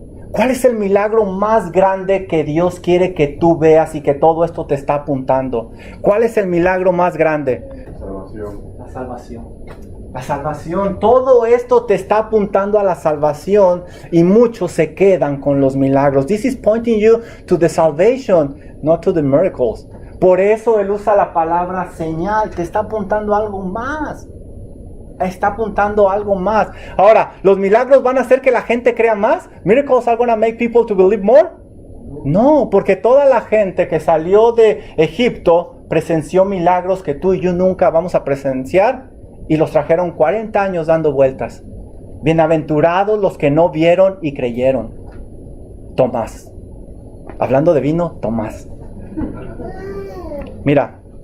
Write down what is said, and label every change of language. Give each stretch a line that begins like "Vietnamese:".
Spanish: ¿Cuál es el milagro más grande que Dios quiere que tú veas y que todo esto te está apuntando? ¿Cuál es el milagro más grande? La salvación. La salvación. Todo esto te está apuntando a la salvación y muchos se quedan con los milagros.
English: This is pointing you to the salvation, not to the miracles.
Spanish: Por eso él usa la palabra señal. Te está apuntando a algo más. Está apuntando a algo más. Ahora, ¿los milagros van a hacer que la gente crea más?
English: ¿Miracles are going to make people to believe more?
Spanish: No, porque toda la gente que salió de Egipto presenció milagros que tú y yo nunca vamos a presenciar. Y los trajeron 40 años dando vueltas. Bienaventurados los que no vieron y creyeron. Tomás. Hablando de vino, Tomás. Mira,